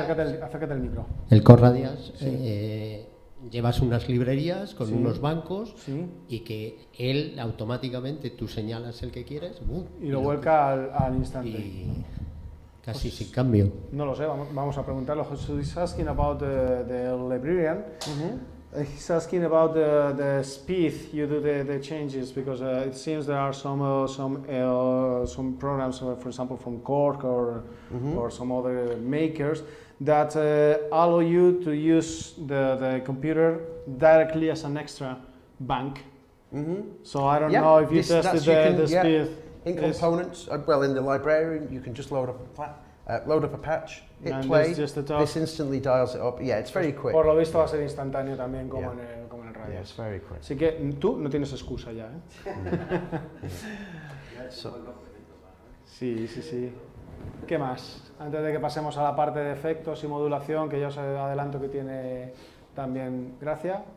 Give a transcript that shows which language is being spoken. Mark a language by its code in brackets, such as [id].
[es] Acércate el micro. El Core Radias, Sí. llevas unas librerías con Sí. unos bancos Sí. y que él automáticamente, tú señalas el que quieres Y lo vuelca al instante. y casi sin cambio. No lo sé, vamos a preguntarlo. [en] So he's asking about the librarian. He's asking about the speed you do the changes, because it seems there are some programs, for example, from Cork or some other makers that allow you to use the computer directly as an extra bank. So I don't know if you tested the speed. In Components, well, in the librarian, you can just load up a patch, hit And play, just the top. this instantly dials it up. Yeah, it's very quick. [es] Por lo visto va a ser instantáneo también, como en el radio. [en] Yeah, it's very quick. [es] Así que tú no tienes excusa ya, ¿eh? Sí. ¿Qué más? Antes de que pasemos a la parte de efectos y modulación, que ya os adelanto que tiene también gracia.